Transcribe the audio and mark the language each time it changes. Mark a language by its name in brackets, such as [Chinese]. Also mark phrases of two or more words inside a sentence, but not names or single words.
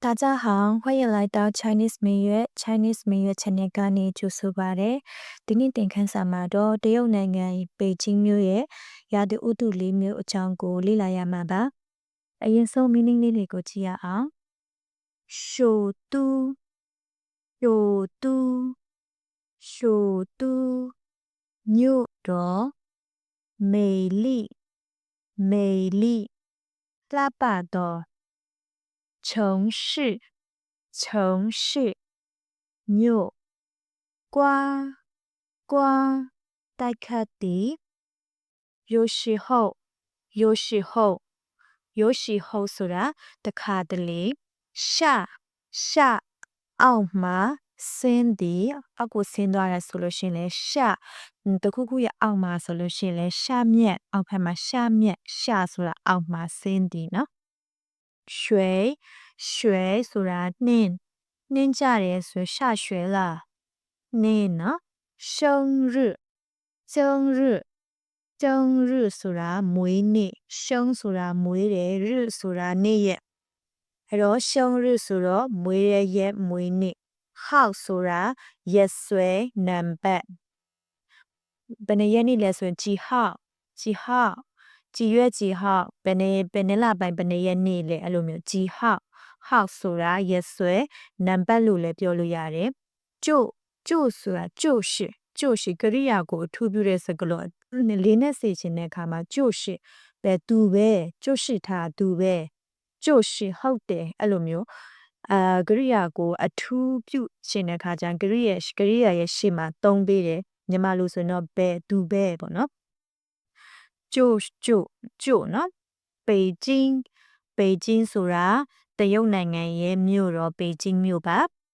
[Chinese] 大家好，欢迎来到 Chinese 美乐 Chinese 美乐 channel [Burmese] ကနေကြိုဆိုပါ ရစေ။ဒီနေ့သင်ခန်းစာမှာတော့တရုတ်နိုင်ငံပေကျင်းမြို့ရဲ့ရာသီဥတုလေးမျိုးအကြောင်းကိုလေ့လာရမှာပါ။အရင်ဆုံး meaning လေးတွေကိုကြည့်ရအောင်။ [Chinese] 首都首都首都 [Burmese] မြို့တော် [Chinese] 美丽美丽 [Burmese] လှပသော城市城市မြို့ [Chinese] 刮刮 [Burmese] တိုက်ခတ်သည် [Chinese] 有时候有时候有时候 [Burmese] ဆိုတာတခါတလေ [Chinese] 下下 [Burmese] အောက်မှာဆင်းသည်အောက်ကိုဆင်းသွားရဆိုလို့ရှိရင်လည်း下တခုခုရဲ့အောက်မှာဆိုလို့ရှိရင်လည်း下面အောက်ဖက်မှာ [Chinese] 下面下 [Burmese] ဆိုတာအောက်မှာဆင်းသည်နော် [Chinese] 水水 [Burmese] ဆိုတာနှင်းကြတယ်ဆို [Chinese] 下雪了 [Burmese] နှင်းနော် [Chinese] 生日生日生日 [Burmese] ဆိုတာမွေးနေ့生ဆိုတာမွေးတယ်日ဆိုတာနေ့ရက်အဲ့တော့生日ဆို တော့မွေးတဲ့ရက်မွေးနေ့号ဆိုတာရက်စွဲနံပါတ်ဘယ်နှစ်ရက်နေ့လဲဆိုရင် [Chinese] 几号几号几月几号 [Burmese] ဘယ်နှစ်လပိုင်းဘယ် နှစ်ရက်နေ့လဲအဲ့လိုမျိုး [Chinese] 几号号 [Burmese] ဆိုတာရက်စွဲနံပါတ်လို့လည်းပြောလို့ရတယ်就ဆိုတာ就是ကရိယာ ကိုအထူးပြုတဲ့စကားလုံးလေးနဲ့စေချင်တဲ့အခါမှာ就是ပဲသူပဲ [Chinese] 就是他 [Burmese] သူပဲ就是ဟုတ်တယ်အဲ့လိုမျိုးကရိယာကိုအထူးပြုရှင်တဲ့အခါကျရင်ကရိယာရဲ့ရှေ့မှာသုံးပေးတယ်မြန်မာလိုဆိုရင်တော့ပဲသူပဲပေါ့နော်就နော်ပေကျင်းဆိုတာတရုတ်နိုင်ငံရဲ့မြို့တော်ပေကျင်းမြို့ပါ